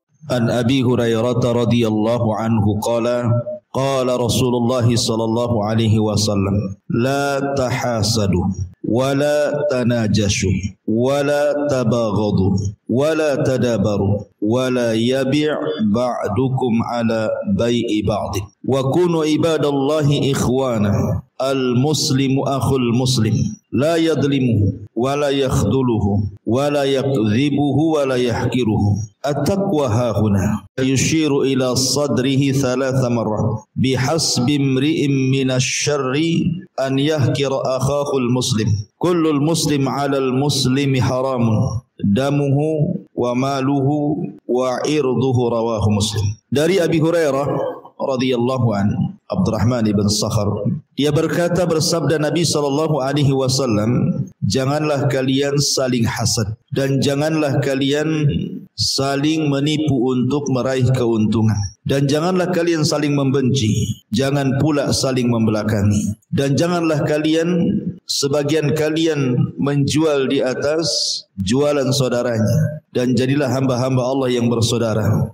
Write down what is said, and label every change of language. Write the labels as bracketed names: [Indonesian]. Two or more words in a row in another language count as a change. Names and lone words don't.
[Arabic] عن أبي هريرة رضي الله عنه قال قال رسول الله صلى الله عليه وسلم لا تحاسدوا ولا تناجشوا ولا تباغضوا ولا تدابروا ولا يبع بعضكم على بيع بعض وكونوا عباد الله إخوانا المسلم أخو المسلم لا يظلمه ولا يخذله ولا يكذبه ولا يحقره التقوى هاهنا يشير إلى صدره ثلاث مرات بحسب امرئ من الشر أن يحقر أخاه المسلم كل المسلم على المسلم حرام دمه وماله وعرضه رواه مسلم. [Indonesian] Dari Abi Hurairah [Arabic] رضي الله عن [Indonesian] Abdurrahman ibn Sakhar, dia berkata, bersabda Nabi [Arabic] صلى الله عليه وسلم, [Indonesian] janganlah kalian saling hasad dan janganlah kalian saling menipu untuk meraih keuntungan, dan janganlah kalian saling membenci, jangan pula saling membelakangi, dan janganlah kalian sebagian kalian menjual di atas jualan saudaranya, dan jadilah hamba-hamba Allah yang bersaudara.